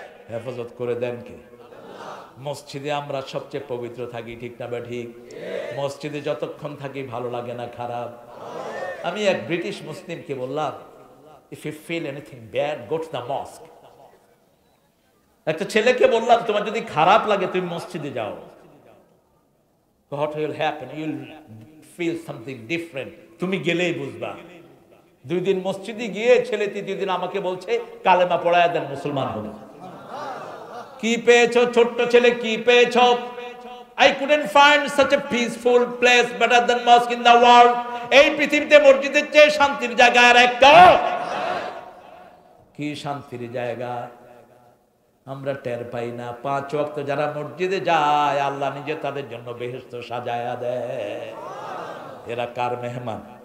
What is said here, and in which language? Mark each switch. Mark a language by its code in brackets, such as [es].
[bn] হেফাজত করে দেন কে? মসজিদে আমরা সবচেয়ে পবিত্র থাকি, ঠিক না ঠিক? মসজিদে যতক্ষণ থাকি ভালো লাগে না, খারাপ। আমি এক ব্রিটিশ মুসলিমকে বললাম, [en] If you feel anything bad go to the mosque. [bn] একটা ছেলেকে বললাম, তোমার যদি খারাপ লাগে তুমি মসজিদে যাও। [en] What will happen? You'll feel something different. [bn] তুমি গেলেই বুঝবা। 2 দিন মসজিদে গিয়ে ছেলে 3 দিন আমাকে বলছে কালেমা পড়ায় দেন, মুসলমান হবো। কি পেয়েছো ছোট্ট ছেলে, কি পেয়েছো? [en] I couldn't find such a peaceful place better than mosque in the world. [bn] এই পৃথিবীতে মসজিদের চেয়ে শান্তির জায়গা আর একটা। কি শান্তির জায়গা আমরা টের পাই না। 5 ওয়াক্ত যারা মসজিদে যায় আল্লাহ নিজে তাদের জন্য বেহেশত সাজায়া দেয়। এরা কার মেহমান?